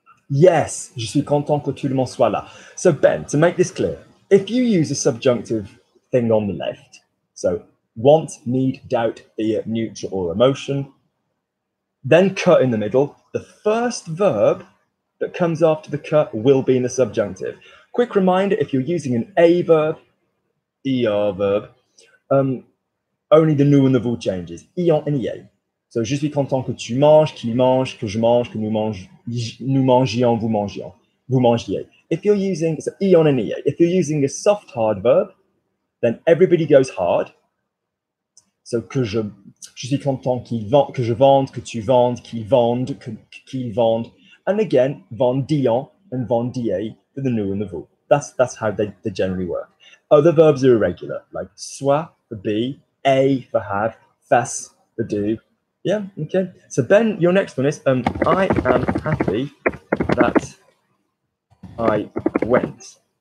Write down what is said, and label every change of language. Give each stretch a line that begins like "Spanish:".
French: Yes, je suis content que tout le monde soit là.
English: So Ben, to make this clear, if you use a subjunctive thing on the left, so want, need, doubt, fear, neutral, or emotion, then cut in the middle, the first verb that comes after the cut will be in the subjunctive. Quick reminder, if you're using an a verb, er verb, only the nous and the vous changes. Ion and ie.
French: So, je suis content que tu manges, qu'il mange, que je mange, que nous mangions, vous mangions, vous mangiez.
English: If you're using, so ion and ie, if you're using a soft hard verb, then everybody goes hard.
French: So, que je suis content que je vende, que tu vendes, qu'il vende, qu'il vende.
English: And again, vendions and vendiez for the nous and the vous. That's how they generally work. Other verbs are irregular, like soit for be, a for have, fas for do. Yeah, okay. So Ben, your next one is I am happy that I went.